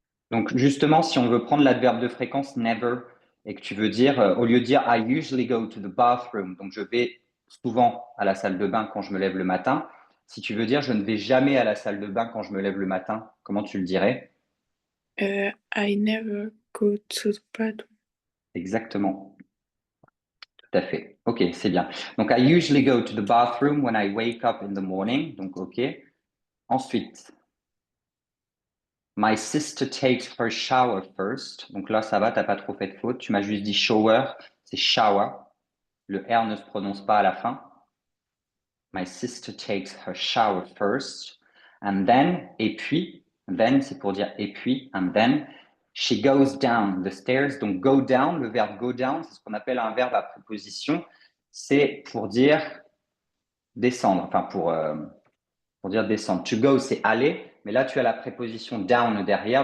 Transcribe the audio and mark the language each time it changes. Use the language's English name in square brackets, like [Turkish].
[French] Donc justement, si on veut prendre l'adverbe de fréquence never et que tu veux dire, au lieu de dire [English] I usually go to the bathroom, [French] donc je vais souvent à la salle de bain quand je me lève le matin, si tu veux dire je ne vais jamais à la salle de bain quand je me lève le matin, comment tu le dirais? [English] I never go to the bathroom. [French] Exactement, tout à fait. Ok, c'est bien. [English] Donc I usually go to the bathroom when I wake up in the morning. Donc ok. Ensuite, my sister takes her shower first. [French] Donc là, ça va, t'as pas trop fait de faute. Tu m'as juste dit shower, c'est shower. Le R ne se prononce pas à la fin. [English] My sister takes her shower first. And then, [French] et puis, [English] then [French] c'est pour dire et puis, [English] and then, she goes down the stairs. [French] Donc go down, le verbe go down, c'est ce qu'on appelle un verbe à préposition. C'est pour dire descendre, enfin pour dire descendre. To go, c'est aller, mais là tu as la préposition down derrière.